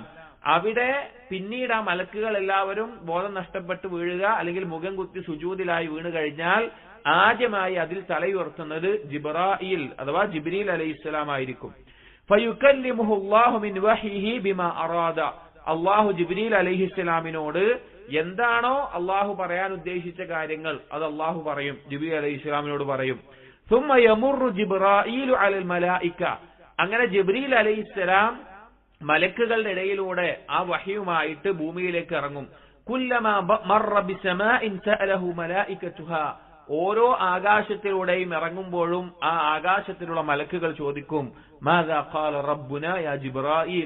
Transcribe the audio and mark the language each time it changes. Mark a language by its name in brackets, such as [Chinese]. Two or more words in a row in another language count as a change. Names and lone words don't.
[Malayalam] അവിടെ പിന്നീട് ആ മലക്കുകൾ എല്ലാവരും ബോധം നഷ്ടപ്പെട്ട് വീഴുക അല്ലെങ്കിൽ മുഖം കുത്തി സുജൂദിലായി വീണു കഴിഞ്ഞാൽ ആദ്യമായി അതിൽ തലയുയർത്തുന്നത് ജിബ്രായീൽ അഥവാ ജിബ്രീൽ അലൈഹിസ്സലാം ആയിരിക്കും. [Arabic] فيكلمه الله من وحيه بما أراد. [Malayalam] അല്ലാഹു ജിബ്രീൽ അലൈഹിസ്സലാമിനോട് എന്താണോ അല്ലാഹു പറയാൻ ഉദ്ദേശിച്ച കാര്യങ്ങൾ അത് അല്ലാഹു പറയും, ജിബ്രീൽ അലൈഹിസ്സലാമിനോട് പറയും. [Arabic] ثم يمر جبرائيل على الملائكة. [Malayalam] അങ്ങനെ ജിബ്രീൽ അലൈഹിസ്സലാം മലക്കുകളുടെ ഇടയിലൂടെ ആ വഹയുമായിട്ട് ഭൂമിയിലേക്ക് ഇറങ്ങും. [Arabic] كلما مر بسماء سأله ملائكتها. [Malayalam] ഓരോ ആകാശത്തിലൂടെയും ഇറങ്ങുമ്പോഴും ആ ആകാശത്തിലുള്ള മലക്കുകൾ ചോദിക്കും [Arabic] ماذا قال ربنا يا جبرائيل.